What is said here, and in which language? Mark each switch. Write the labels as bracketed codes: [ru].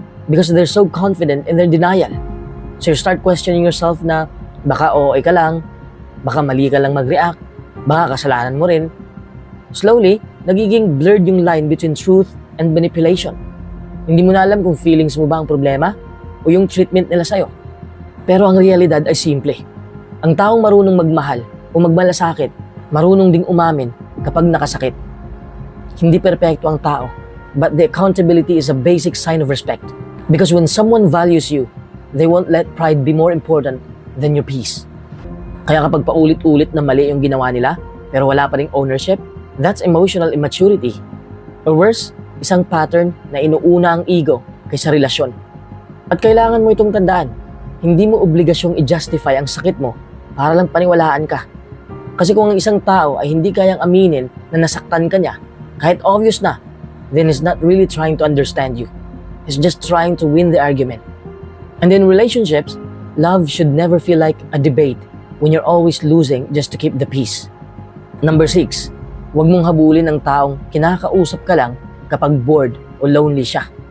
[en] Because they're so confident in their denial. So you start questioning yourself [tl] na baka OA ka lang, baka mali ka lang mag-react, baka kasalanan mo rin. [en] Slowly, nagiging blurred yung line between truth and manipulation. [tl] Hindi mo na alam kung feelings mo ba ang problema o yung treatment nila sa'yo. Pero ang realidad ay simple. Ang taong marunong magmahal o magmalasakit, marunong ding umamin kapag nakasakit. Hindi perpekto ang tao, [en] but the accountability is a basic sign of respect. Because when someone values you, they won't let pride be more important than your peace. [tl] Kaya kapag paulit-ulit na mali yung ginawa nila, pero wala pa ring ownership, [en] that's emotional immaturity. Or worse, [tl] isang pattern na inuuna ang ego kaysa relasyon. At kailangan mo itong tandaan, hindi mo obligasyong i-justify ang sakit mo para lang paniwalaan ka. Kasi kung ang isang tao ay hindi kayang aminin na nasaktan ka niya, kahit obvious na, [en] then he's not really trying to understand you. He's just trying to win the argument. And in relationships, love should never feel like a debate when you're always losing just to keep the peace. [tl] Number 6, huwag mong habulin ang taong kinakausap ka lang kapag bored o lonely siya.